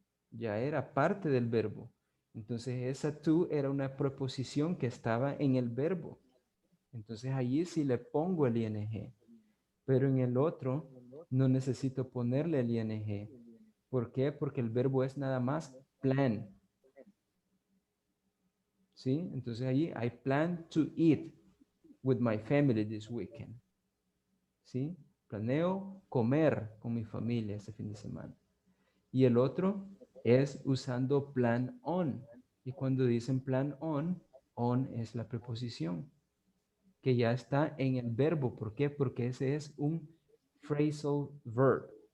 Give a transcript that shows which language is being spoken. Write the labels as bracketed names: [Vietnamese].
[Spanish] Ya era parte del verbo. Entonces esa to era una preposición que estaba en el verbo. Entonces allí sí le pongo el ing. Pero en el otro no necesito ponerle el ing. ¿Por qué? Porque el verbo es nada más plan. ¿Sí? Entonces allí [English] I plan to eat with my family this weekend. [Spanish] ¿Sí? Planeo comer con mi familia este fin de semana. Y el otro es usando plan on. Y cuando dicen plan on es la preposición que ya está en el verbo. ¿Por qué? Porque ese es un phrasal verb.